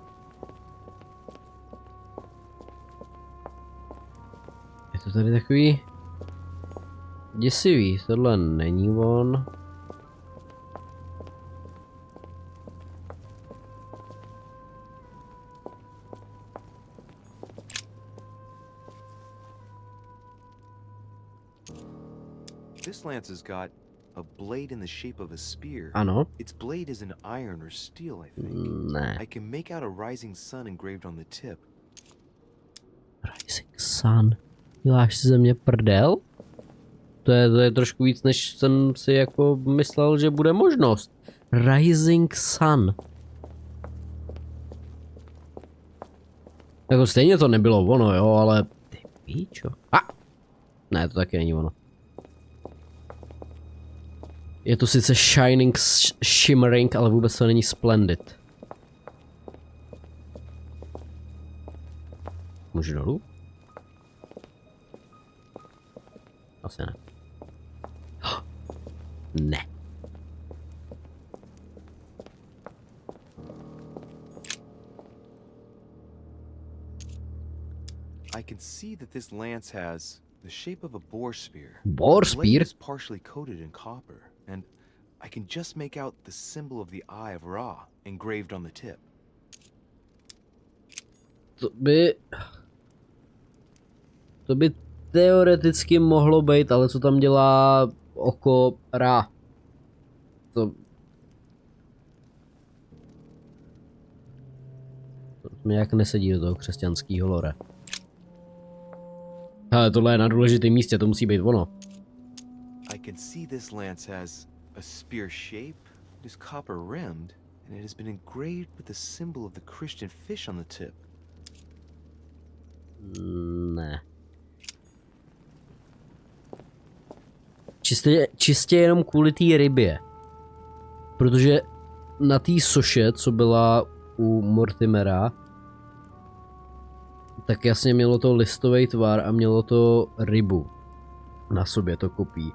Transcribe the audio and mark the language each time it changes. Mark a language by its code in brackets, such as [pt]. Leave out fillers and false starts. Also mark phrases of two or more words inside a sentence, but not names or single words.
[cs] Je to tady takový děsivý, tohle není on. [en] This lance has got a blade in the shape of a spear. [cs] Ano. [en] Its blade is in iron or steel, I think. [cs] Ne. [en] I can make out a rising sun engraved on the tip. Rising Sun. [cs] Děláš si ze mě prdel? To je trošku víc, než jsem si jako myslel, že bude možnost. [en] Rising Sun. [cs] Jako stejně to nebylo ono, jo, ale... Ty píčo. Ne, to taky není ono. Je to sice [en] Shining, Shimmering, [cs] ale vůbec to není Splendid. Můžu dolů? Asi ne. Ne. [en] I can see that this lance has the shape of a boar spear. Boar The blade spear? is partially coated in copper, and I can just make out the symbol of the Eye of Ra engraved on the tip. [cs] To by teoreticky mohlo být, ale co tam dělá oko Ra? To mi jak nesedí do toho křesťanského lore. Ale tohle je na důležitém místě, to musí být ono. [en] I can see this lance has a spear shape, it is copper rimmed, and it has been engraved with the symbol of the Christian fish on the tip. [cs] Ne. Čistě jenom kvůli té rybě. Protože na té soše, co byla u Mortimera, tak jasně mělo to listový tvar a mělo to rybu na sobě, to kopí.